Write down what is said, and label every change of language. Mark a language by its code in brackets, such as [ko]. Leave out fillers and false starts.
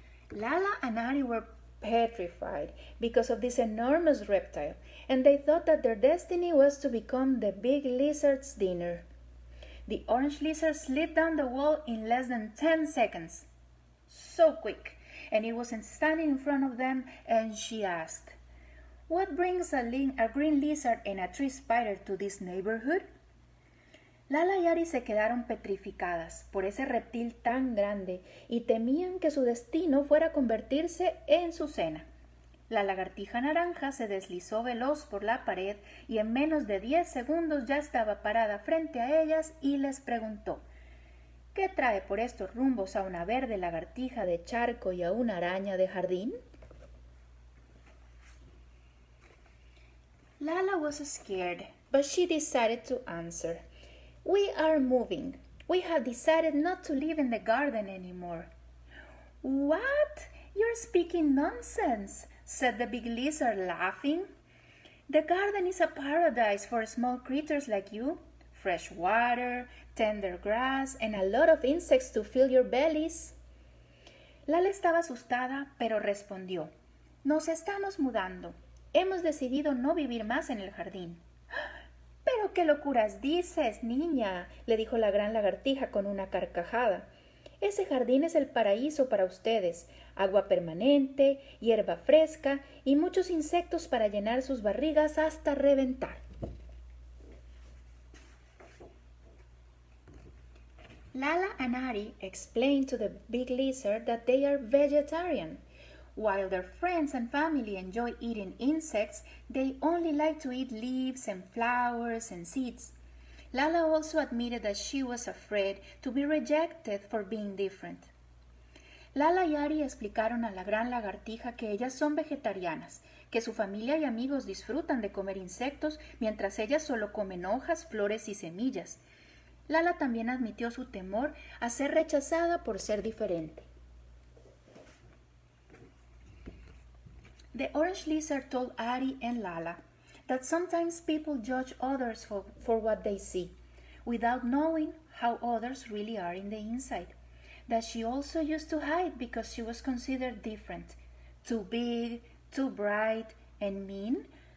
[en] Lala and Ari were petrified because of this enormous reptile, and they thought that their destiny was to become the big lizard's dinner. The orange lizard slid down the wall in less than 10 seconds. So quick, and it was standing in front of them, and she asked, "What brings a green lizard and a tree spider to this neighborhood?" [es] Lala y Ari se quedaron petrificadas por ese reptil tan grande y temían que su destino fuera convertirse en su cena. La lagartija naranja se deslizó veloz por la pared y en menos de 10 segundos ya estaba parada frente a ellas y les preguntó: ¿Qué trae por estos rumbos a una verde lagartija de charco y a una araña de jardín? [en] Lala was scared, but she decided to answer. "We are moving. We have decided not to live in the garden anymore." "What? You're speaking nonsense," said the big lizard, laughing. "The garden is a paradise for small creatures like you. Fresh water, tender grass, and a lot of insects to fill your bellies." [es] Lala estaba asustada, pero respondió: "Nos estamos mudando. Hemos decidido no vivir más en el jardín." «¿Pero qué locuras dices, niña?», le dijo la gran lagartija con una carcajada. «Ese jardín es el paraíso para ustedes. Agua permanente, hierba fresca y muchos insectos para llenar sus barrigas hasta reventar». [en] Lala and Ari explained to the big lizard that they are vegetarian. While their friends and family enjoy eating insects, they only like to eat leaves and flowers and seeds. Lala also admitted that she was afraid to be rejected for being different. [es] Lala y Ari explicaron a la gran lagartija que ellas son vegetarianas, que su familia y amigos disfrutan de comer insectos mientras ellas solo comen hojas, flores y semillas. Lala también admitió su temor a ser rechazada por ser diferente. [en] The orange lizard told Ari and Lala that sometimes people judge others for what they see, without knowing how others really are in the inside. That she also used to hide because she was considered different, too big, too bright, and mean.